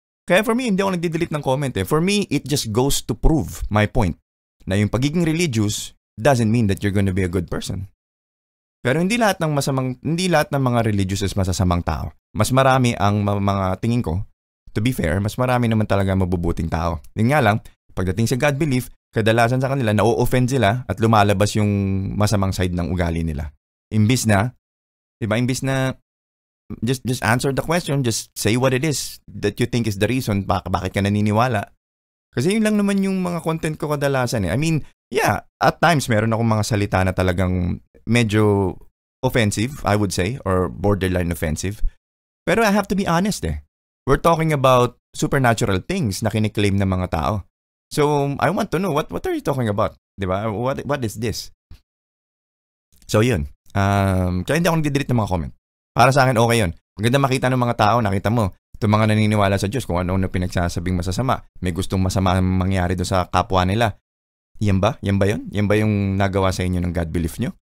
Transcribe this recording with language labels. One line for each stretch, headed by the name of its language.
English: Kaya for me,
Filipino: hindi ako nagdi-delete ng comment eh.
English: For me, it just goes to prove my point na yung pagiging religious doesn't mean that you're gonna be a good person.
Filipino: Pero hindi lahat ng mga religious is masasamang tao. Mas marami ang mga tingin ko, to be fair, mas marami naman talaga mabubuting tao. Yun nga lang, pagdating sa God belief, kadalasan sa kanila, na-offend sila at lumalabas yung masamang side ng ugali nila. Imbis na
English: just answer the question, just say what it is that you think is the reason
Filipino: bakit ka naniniwala. Kasi yun lang naman yung mga content ko kadalasan eh.
English: I mean, yeah, at times
Filipino: meron akong mga salita na talagang medyo
English: offensive, I would say, or borderline offensive.
Filipino: Pero
English: I have to be honest eh. We're talking about supernatural things
Filipino: na kiniklaim ng mga tao.
English: So, I want to know, what are you talking about? Diba? What is this? So, yun.
Filipino: Kaya hindi ako nagdidelete ng mga comment. Para sa akin, okay yun. Maganda makita ng mga tao, nakita mo, itong mga naniniwala sa Diyos, kung ano-ano pinagsasabing masasama. May gustong masama mangyari doon sa kapwa nila. Yan ba? Yan ba yun? Yan ba yung nagawa sa inyo ng God belief nyo?